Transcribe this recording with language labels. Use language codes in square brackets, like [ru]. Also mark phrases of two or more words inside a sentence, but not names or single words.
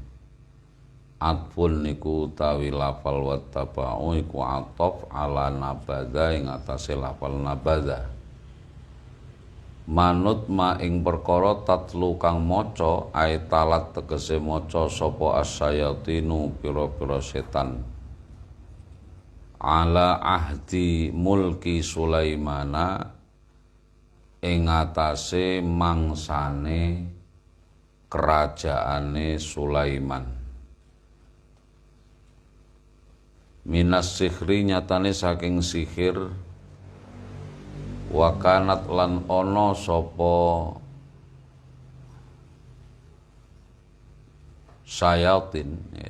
[jv] Atfun niku utawi lafal wattaba'u iku ataf [ar] ala nabadha [jv] ing atase lafal nabadha. Manut ma ing perkara tatlu kang maca ayatalat tegese maca sapa asyayatinu pira-pira setan [ar] ala ahdi mulki Sulaimana [jv] ing atase mangsane kerajaane Sulaiman. [ar] Minas sihri [jv] nyatane saking sihir wakanat lan ono sapa syayatin ya.